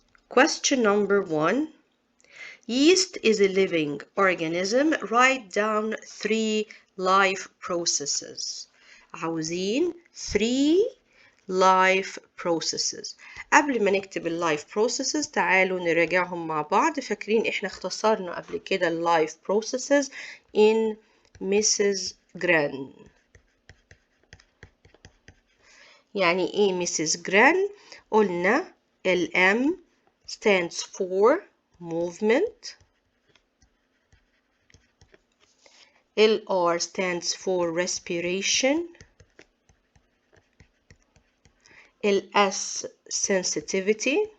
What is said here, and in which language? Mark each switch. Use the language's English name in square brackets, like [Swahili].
[English] Question number 1. Yeast is a living organism. Write down 3 life processes. [Arabic] عاوزين [English] 3 life processes. [Arabic] قبل ما نكتب اللايف processes تعالوا نراجعهم مع بعض. فاكرين احنا اختصرنا قبل كده اللايف processes in Mrs. [English] Gran. [Arabic] يعني ايه Mrs. [English] Gran؟ [Arabic] قلنا ال [English] M stands for movement. L R stands for respiration. S sensitivity.